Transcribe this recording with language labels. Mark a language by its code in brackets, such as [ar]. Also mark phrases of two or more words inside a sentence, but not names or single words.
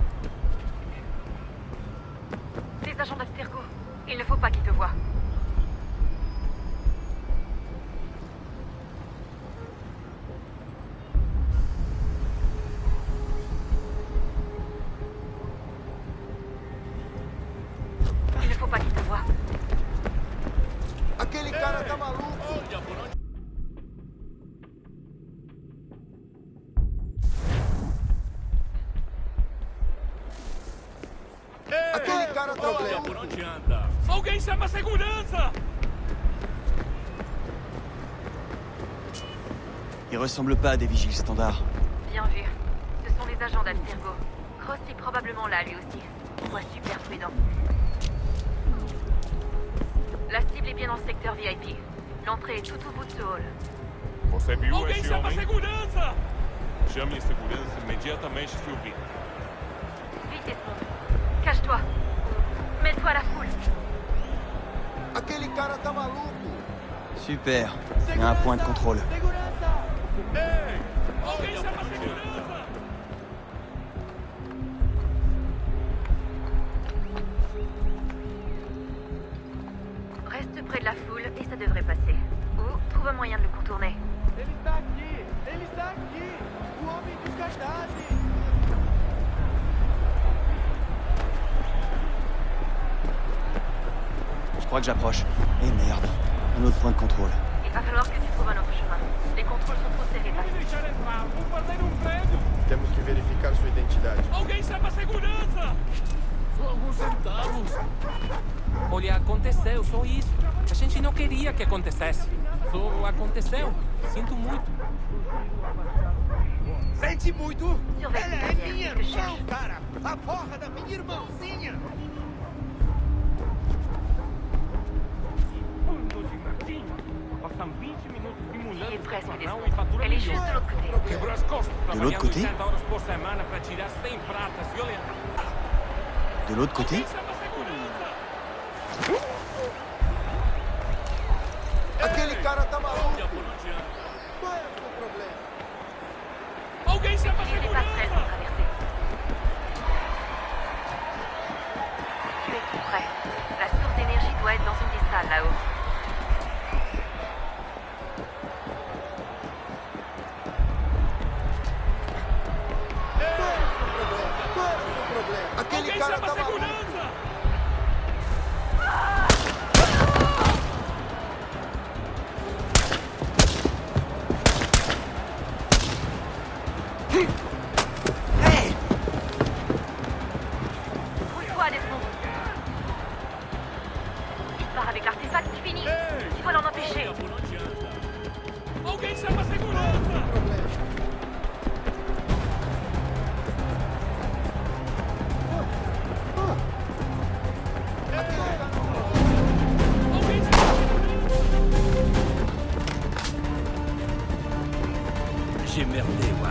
[fr] Les agents d'Abstergo, il ne faut pas qu'ils te voient. Il ne faut pas qu'ils te voient. [pt] Aquele cara tá maluco. Aquele cara tá maluco. Por onde anda? Alguém chama a segurança! [fr] Ils ressemblent pas à des vigiles standards. Bien vu. Ce sont les agents d'Abstergo. Cross est probablement là, lui aussi. Sois super prudent. La cible est bien dans le secteur VIP. L'entrée est tout au bout de ce hall. [pt] Você viu Alguém esse chama a homem? segurança! Chame a segurança imediatamente, se ouvir. [fr] Vite, Desmond. Cache-toi. Mets-toi à la foule. [pt] Aquele cara tá maluco. [fr] Super. Il y a un point de contrôle. [pt] Alguém chama a segurança! [fr] Reste près de la foule et ça devrait passer. Ou trouve un moyen de le contourner. [pt] Ele está aqui! Ele está aqui! O homem dos cartazes! [fr] Je crois que j'approche. Eh merde. Un autre point de contrôle. Il va falloir que tu trouves un autre chemin. Les contrôles sont trop serrés par ici. [pt] Temos que verificar sua identidade. Alguém chama a segurança! Só alguns centavos. Olha, aconteceu, só isso. A gente não queria que acontecesse. Só aconteceu. Sinto muito. Sente muito? [fr] Surveille [pt] Ela [fr] tes [pt] é [fr] carrières, [pt] minha [fr] que je [pt] irmã, [fr] cherche. [pt] cara. A porra da minha irmãozinha. Bando de martinho. Passam 20 minutos simulando [fr] Il est presque, [pt] não [fr] Desmond. [pt] e fatura [fr] Elle est [pt] milhões. [fr] juste de l'autre côté. [pt] Quebrou as costas [fr] De l'autre [pt] trabalhando [fr] côté? [pt] 80 horas por semana para tirar 100 pratas, viu, Leandro? [fr] De l'autre côté? [pt] Aquele cara tá maluco. Olha por onde anda. Qual é o seu problema? Alguém chama a [fr] Utilise les passerelles [pt] segurança! [fr] pour traverser. Tu es tout près. La source d'énergie doit être dans une des salles là-haut. [pt] Qual é o seu problema? Aquele Alguém cara chama tá a maluco. segurança! [fr] Pousse-toi, Desmond. Tu pars avec l'artefact, c'est fini. Tu dois l'en empêcher. [pt] Alguém chama a segurança! Alguém chama a [fr] J'ai merdé, Warren.